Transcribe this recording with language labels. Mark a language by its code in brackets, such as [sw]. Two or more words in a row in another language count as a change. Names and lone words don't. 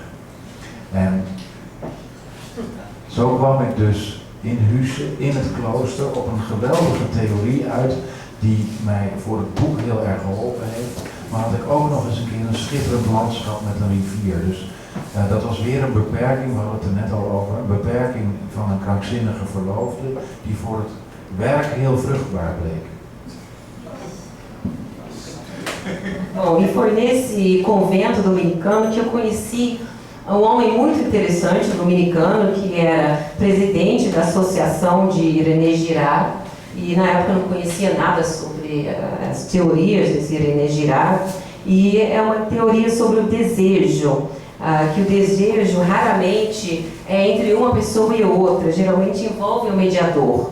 [nl] En zo kwam ik dus in Husse, in het klooster, op een geweldige theorie uit die mij voor het boek heel erg geholpen heeft. Maar had ik ook nog eens een keer een schitterend landschap met een rivier. Dus dat was weer een beperking, we hadden het er net al over, een beperking van een krankzinnige verloofde die voor het werk heel vruchtbaar bleek. [pt] Bom, e foi nesse convento dominicano que eu conheci um homem muito interessante, um dominicano, que era presidente da associação de René Girard, e na época eu não conhecia nada sobre as teorias desse René Girard, e é uma teoria sobre o desejo, que o desejo raramente é entre uma pessoa e outra, geralmente envolve um mediador.